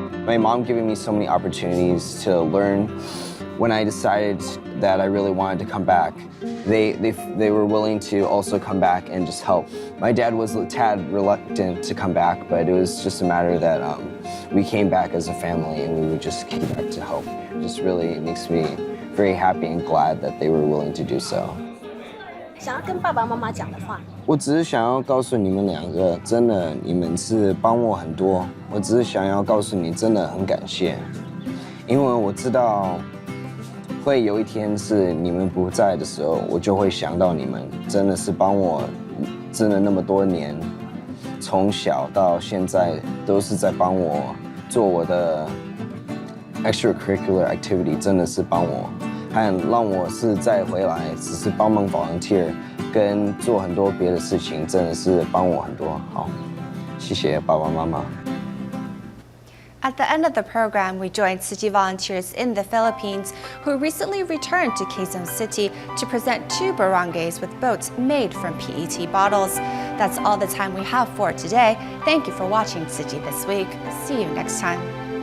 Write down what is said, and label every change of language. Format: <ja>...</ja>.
<en>My mom giving me so many opportunities to learn. When I decided that I really wanted to come back, they were willing to also come back and just help. My dad was a tad reluctant to come back, but it was just a matter that we came back as a family and we just came back to help. It just really makes me very happy and glad that they were willing to do so.</en> <zh>想要跟爸爸妈妈讲的话，我只是想要告诉你们两个，真的你们是帮我很多。我只是想要告诉你，真的很感谢，因为我知道。会有一天是你们不在的时候，我就会想到你们，真的是帮我，真的那么多年，从小到现在都是在帮我做我的 extracurricular activity， 真的是帮我，还让我是再回来，只是帮忙 volunteer， 跟做很多别的事情，真的是帮我很多。好，谢谢爸爸妈妈。</zh> <en>At the end of the program, we joined Tzu Chi volunteers in the Philippines who recently returned to Quezon City to present 2 barangays with boats made from PET bottles. That's all the time we have for today. Thank you for watching Tzu Chi This Week. See you next time.</en>